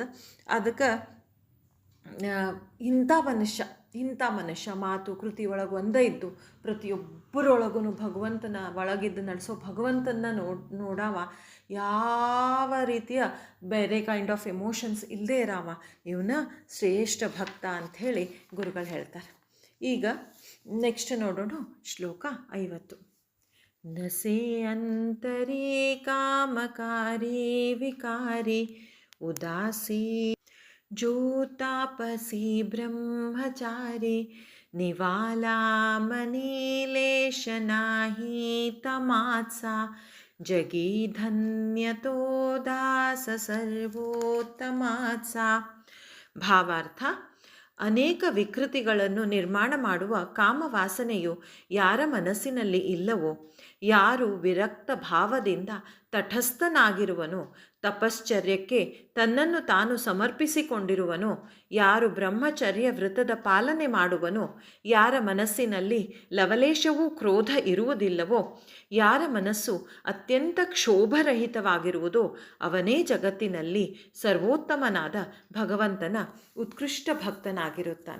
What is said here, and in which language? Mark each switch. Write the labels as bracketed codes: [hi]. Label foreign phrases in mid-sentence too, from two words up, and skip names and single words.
[kn] ಅದಕ್ಕೆ ಇಂಥ ಮನುಷ್ಯ ಮಾತು ಕೃತಿ ಒಳಗೆ ಒಂದೇ ಇದ್ದು ಪ್ರತಿಯೊಬ್ಬರೊಳಗೂ ಭಗವಂತನ ಒಳಗಿದ್ದು ನಡೆಸೋ ಭಗವಂತನ ನೋಡಾವ, ಯಾವ ರೀತಿಯ ಬೇರೆ [en] kind of emotions [kn] ಇಲ್ಲದೆ ಇರಾವ, ಇವನ ಶ್ರೇಷ್ಠ ಭಕ್ತ ಅಂಥೇಳಿ ಗುರುಗಳು ಹೇಳ್ತಾರೆ. ಈಗ ನೆಕ್ಸ್ಟ್ ನೋಡೋಣ, ಶ್ಲೋಕ 50. [mr] नसे अंतरे कामकारी विकारी उदासी जो तापसी ब्रह्मचारी निवाला मनीलेश नाही तमात्सा जगी धन्यतो दास सर्वोತ್ತಮಾತ್ಸ. [kn] ಭಾವಾರ್ಥ: ಅನೇಕ ವಿಕೃತಿಗಳನ್ನು ನಿರ್ಮಾಣ ಮಾಡುವ ಕಾಮವಾಸನೆಯು ಯಾರ ಮನಸ್ಸಿನಲ್ಲಿ ಇಲ್ಲವೋ, ಯಾರು ವಿರಕ್ತ ಭಾವದಿಂದ ತಟಸ್ಥನಾಗಿರುವನೋ, ತಪಶ್ಚರ್ಯಕ್ಕೆ ತನ್ನನ್ನು ತಾನು ಸಮರ್ಪಿಸಿಕೊಂಡಿರುವನೋ, ಯಾರು ಬ್ರಹ್ಮಚರ್ಯ ವೃತದ ಪಾಲನೆ ಮಾಡುವನೋ, ಯಾರ ಮನಸ್ಸಿನಲ್ಲಿ ಲವಲೇಶವೂ ಕ್ರೋಧ ಇರುವುದಿಲ್ಲವೋ, ಯಾರ ಮನಸ್ಸು ಅತ್ಯಂತ ಕ್ಷೋಭರಹಿತವಾಗಿರುವುದೋ ಅವನೇ ಜಗತ್ತಿನಲ್ಲಿ ಸರ್ವೋತ್ತಮನಾದ ಭಗವಂತನ ಉತ್ಕೃಷ್ಟ ಭಕ್ತನಾಗಿರುತ್ತಾನೆ.